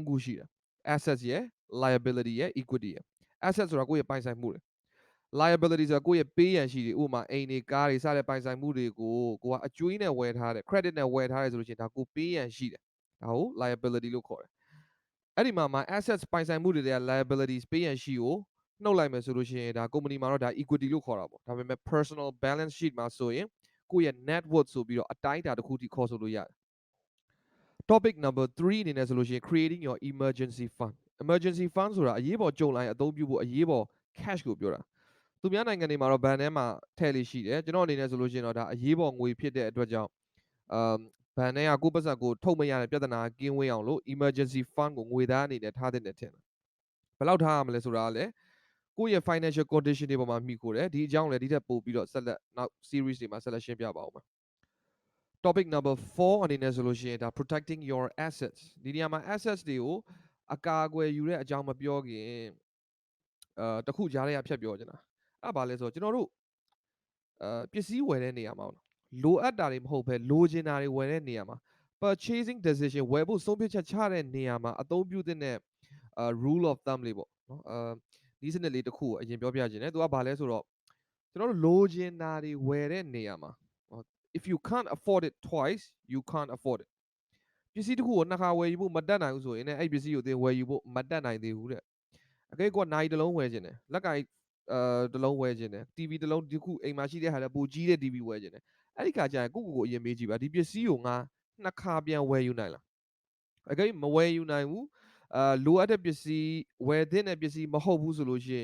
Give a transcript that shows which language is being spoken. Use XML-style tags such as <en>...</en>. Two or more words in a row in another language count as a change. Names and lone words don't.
<my>ခုရှိတယ် assets ရယ် liability ရယ် equity ရယ် assets ဆိုတာကိုယ့်ရဲ့ပိုင်ဆိုင်မှုတွေ liability ဆိုတာကိုယ့်ရဲ့ပေးရန်ရှိတွေဥပမာအိမ်တွေကားတွေစတဲ့ပိုင်ဆိုင်မှုတွေကိုကိုကအကျွေးနဲ့ဝယ်ထားတယ် credit နဲ့ဝယ်ထားတယ်ဆိုလို့ရှိရင်ဒါကိုပေးရန်ရှိတယ်ဒါကို liability လို့ခေါ်တယ်အဲ့ဒီမှာ assets ပိုင်ဆိုင်မှုတွေတွေက liabilities ပေးရန်ရှိကိုနှုတ်လိုက်မယ်ဆိုလို့ရှိရင်ဒါ company မှာတော့ဒါ equity လို့ခေါ်တာပေါ့ဒါပေမဲ့</my> <en>personal balance sheet</en> <my>မှာဆိုရင်ကိုယ့်ရဲ့</my> <en>net worth</en> <my>ဆိုပြီးတော့အတိုင်းအတာတစ်ခုထိခေါ်ဆိုလို့ရတယ်</my> <en>topic number</en> <my>3အနေနဲ့ဆိုလို့ရှိရင်</my> <en>creating your emergency fund emergency fund</en> <my>ဆိုတာအရေးပေါ်ကြုံလာရင်အသုံးပြုဖို့အရေးပေါ် cash ကိုပြောတာသူများနိုင်ငံတွေမှာတော့ဘဏ်ထဲမှာထည့်လေးရှိတယ်ကျွန်တော်အနေနဲ့ဆိုလို့ရှိရင်တော့ဒါအရေးပေါ်ငွေဖြစ်တဲ့အတွက်ကြောင့်ဘဏ်ထဲကကိုယ့်ပတ်စံကိုထုတ်မရတဲ့ပြဿနာကင်းဝေးအောင်လို့</my> <en>emergency fund</en> <my>ကိုငွေသားအနေနဲ့ထားတဲ့နဲ့ထင်တယ်ဘယ်လောက်ထားရမလဲဆိုတာကလည်းကိုယ့်ရဲ့</my> <en>financial condition</en> <my>တွေပေါ်မှာမှီခိုတယ်ဒီအကြောင်းလည်းဒီထက်ပိုပြီးတော့ဆက်လက်နောက် series တွေမှာဆက်လက်ရှ င်းပြပါအောင်မယ်</my> <en>topic number</en> <my>4အနေနဲ့ဆိုလို့ရှိရင်ဒါ</my> <en>protecting your assets</en> <my>ဒီနေရာမှာ assets တွေကိုအကာအကွယ်ယူတဲ့အကြောင်းမပြောခင်တခုကြားထဲကဖြတ်ပြောချင်တာအဲ့ဘာလဲဆိုတော့ကျွန်တော်တို့ပစ္စည်းဝယ်တဲ့နေရာမှာလိုအပ်တာတွေမဟုတ်ဘဲလိုချင်တာတွေဝယ်တဲ့နေရာမှာ</my> <en>purchasing decision</en> <my>ဝယ်ဖို့ဆုံးဖြတ်ချက်ချတဲ့နေရာမှာအသုံးပြုတဲ့</my> <en>rule of</en> <my>thumb လေးပေါ့နော်ဒီစနစ်လေးတစ်ခုကိုအရင်ပြောပြခြင်းတယ်သူကဘာလဲဆိုတော့ကျွန်တော်တို့လိုချင်တာတွေဝယ်တဲ့နေရာမှာ</my> <en>if you can't afford it</en> <my>twice you can't afford it ပစ္စည်းတစ်ခုကိုနှစ်ခါဝယ်ယူဖို့မတတ်နိုင်ဘူးဆိုရင်လည်းအဲ့ပစ္စည်းကိုသင်ဝယ်ယူ ဖို့မတတ်နိုင်သေးဘူးတဲ့အကဲကနိုင်တစ်လုံးဝယ်ခြင်းတယ်လက်ကင်တစ်လုံးဝယ်ခြင်းတယ် TV တစ်လုံးဒီခုအိမ်မှာရှိတဲ့ဟာလည်းပိုကြီးတဲ့ TV ဝယ်ခြင်းတယ်အဲ့ဒီခါကျရင်ကိုအရင်မေးကြည့်ပါ ဒီပစ္စည်းကိုငါနှစ်ခါပြန်ဝယ်ယူနိုင်လားအကဲမဝယ်ယူနိုင်ဘူးလိုအပ်တဲ့ပစ္စည်းဝယ်တဲ့ပစ္စည်းမဟုတ်ဘူးဆိုလို့ရှိ</my>